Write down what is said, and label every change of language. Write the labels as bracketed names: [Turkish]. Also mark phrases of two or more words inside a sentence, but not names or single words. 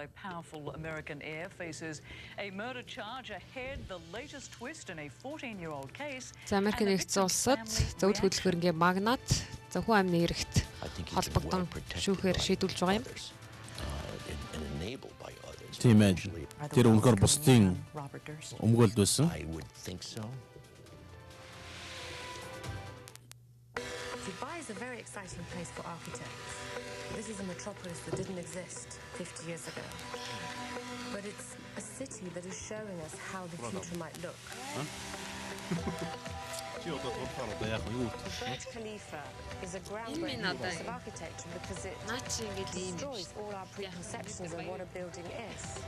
[Mongolian] За Америкийн нэгдсэн улсад зөвлөх хөдөлгөөрийн магнат зөвхөн амны хэрэгт холбогдсон шүүхээр шийдүүлж байгаа юм. Тийм ээ. Тэр үнэхээр бусдын өмгөөлд байсан. [English] Dubai is a very exciting place for architects. This is a metropolis that didn't exist 50 years ago. But it's a city that is showing us how the future might look. Burj Khalifa is a groundbreaking piece of architecture because it destroys all our preconceptions of what a building is.